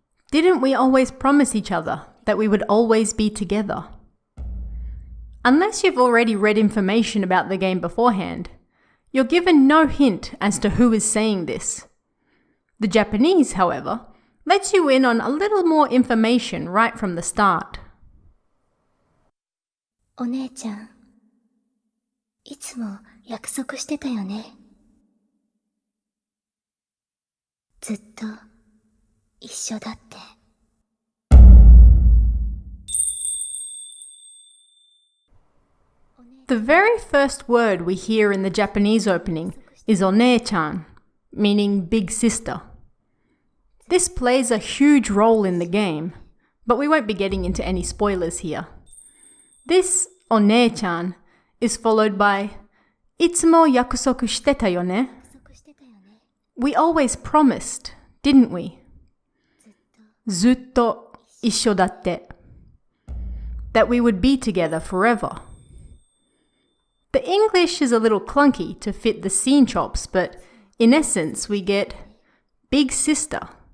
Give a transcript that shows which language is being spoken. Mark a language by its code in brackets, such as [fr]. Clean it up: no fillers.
[en] Didn't we always promise each other that we would always be together? Unless you've already read information about the game beforehand, you're given no hint as to who is saying this. The Japanese, however, lets you in on a little more information right from the start. [ja] お姉ちゃん、いつも約束してたよね。ずっと一緒だって。 [en] The very first word we hear in the Japanese opening is "お姉ちゃん", meaning big sister. This plays a huge role in the game, but we won't be getting into any spoilers here. This "お姉ちゃん" is followed by [ja] いつも約束してたよね. [en] We always promised, didn't we? [ja] ずっと一緒だって. [en] That we would be together forever. The English is a little clunky to fit the scene chops, but in essence we get big sister.